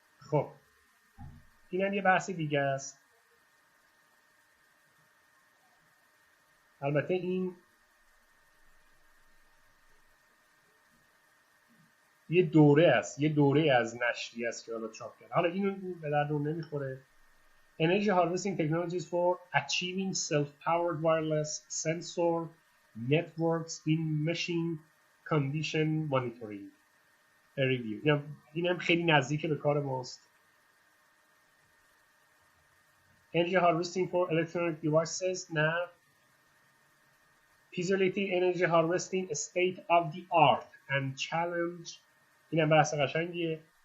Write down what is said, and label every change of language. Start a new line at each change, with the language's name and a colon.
Persian: خب اینم یه بحث دیگه است. البته این یه دوره است، یه دوره از نشری است که حالا چاپ کرد. حالا اینو به دردم نمیخوره.
English: Energy Harvesting Technologies for Achieving Self-Powered Wireless Sensor Networks in Machine Condition Monitoring Review.
Persian: اینم خیلی نزدیک به کار ماست.
English: Energy Harvesting for Electronic Devices NAV Piezoelectric Energy Harvesting State of the Art and Challenge.
Persian: اینم بحث قشنگیه.